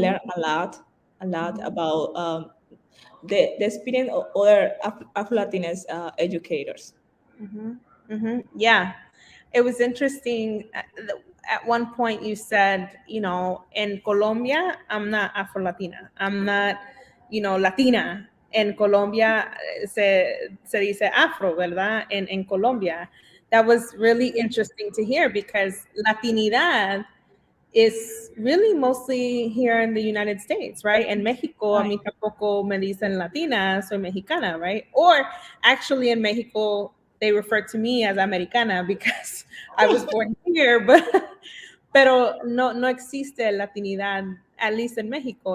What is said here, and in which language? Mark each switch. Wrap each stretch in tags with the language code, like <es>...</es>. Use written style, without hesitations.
<en>learned a lot about the experience of other Afro Latinx educators. Mm-hmm. Mm-hmm. Yeah, it was interesting. At one point, you said, in Colombia, I'm not Afro Latina. I'm not, Latina.</en> <es>En Colombia se dice Afro, ¿verdad? En Colombia.</es> <en>That was really interesting to hear because Latinidad is really mostly here in the United States, right?</en> <es>En Mexico, a</es> <en>Right.</en> <es>mí tampoco me dicen Latina, soy mexicana, right?</es> <en>Or actually in Mexico, they refer to me as Americana because I was born here, but</en> <es>pero no existe Latinidad,</es> <en>at least in Mexico.</en>